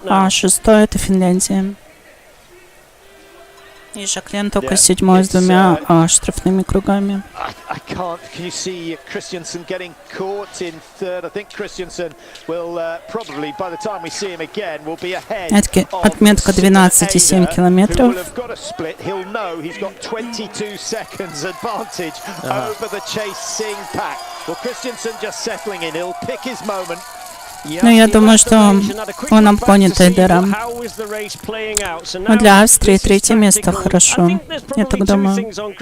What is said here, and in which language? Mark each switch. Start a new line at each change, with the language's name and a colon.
Russian: 6 это Финляндия. И Жаклин только 7 с 2 штрафными кругами.
English: I can't. Can you see Christensen getting caught in third? I think Christensen will probably, by the time we see him again, will be ahead.
Russian: Отметка 12,7 километров.
English: Will have got a split. He'll know he's got 22 seconds advantage over the chasing pack. Well, Christensen just settling in. He'll pick his moment.
Russian: Но я думаю, что он обгонит Эйдера. Но для Австрии 3 место хорошо. Я так думаю.